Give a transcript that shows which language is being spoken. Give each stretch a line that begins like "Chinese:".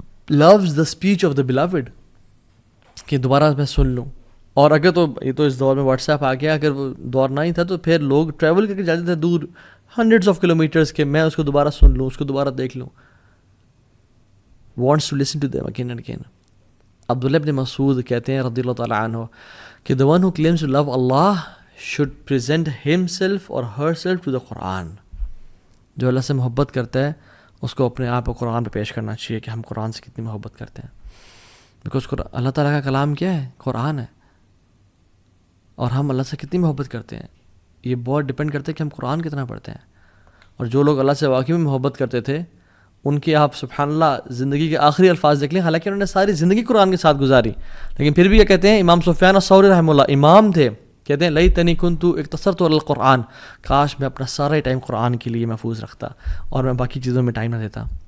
English: loves the speech of the beloved,
Urdu: کہ دوبارہ میں سن لوں. اور اگر تو یہ تو اس دور میں واٹس ایپ آ گیا, اگر وہ دور نہ ہی تھا تو پھر لوگ ٹریول کر کے جاتے تھے دور ہنڈریڈس آف کلومیٹرس کے, میں اس کو دوبارہ سن لوں, اس کو دوبارہ دیکھ لوں.
English: wants to listen to them again and again.
Urdu: عبداللہ ابن مسعود کہتے ہیں رضی اللہ تعالیٰ عنہ کہ
English: the one who claims to love Allah should present himself or herself to the Quran.
Urdu: جو اللہ سے محبت کرتا ہے اس کو اپنے آپ کو قرآن پہ پیش کرنا چاہیے کہ ہم قرآن سے کتنی محبت کرتے ہیں. بیکاز اللہ تعالیٰ کا کلام کیا ہے؟ قرآن ہے. اور ہم اللہ سے کتنی محبت کرتے ہیں یہ بہت ڈپینڈ کرتا ہے کہ ہم قرآن کتنا پڑھتے ہیں. اور جو لوگ اللہ سے واقعی میں محبت کرتے تھے ان کی آپ سبحان اللہ زندگی کے آخری الفاظ دیکھ لیں, حالانکہ انہوں نے ساری زندگی قرآن کے ساتھ گزاری, لیکن پھر بھی یہ کہتے ہیں, امام سفیان الثوری رحمہ اللہ امام تھے, کہتے ہیں
Arabic: لیتنی کنت اقتصرت علی القرآن,
Urdu: کاش میں اپنا سارا ٹائم قرآن کے لیے محفوظ رکھتا اور میں باقی چیزوں میں ٹائم نہ دیتا.